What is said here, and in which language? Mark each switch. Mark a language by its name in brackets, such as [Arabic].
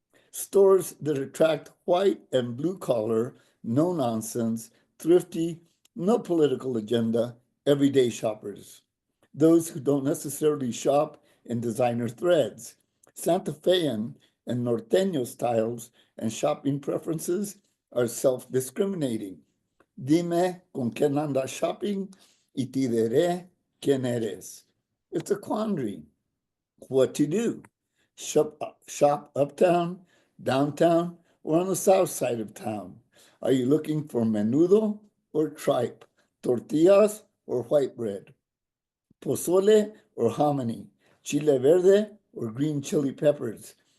[English] Stores that attract white and blue collar, no nonsense, thrifty, no political agenda, everyday shoppers. Those who don't necessarily shop in designer threads. Santa Fean and Norteño styles and shopping preferences are self-discriminating. [Spanish] Dime con quién andas shopping y te diré quién eres. [English] It's a quandary. What to do? Shop uptown, downtown, or on the south side of town? Are you looking for menudo or tripe? Tortillas or white bread? Pozole or hominy? Chile verde or green chili peppers?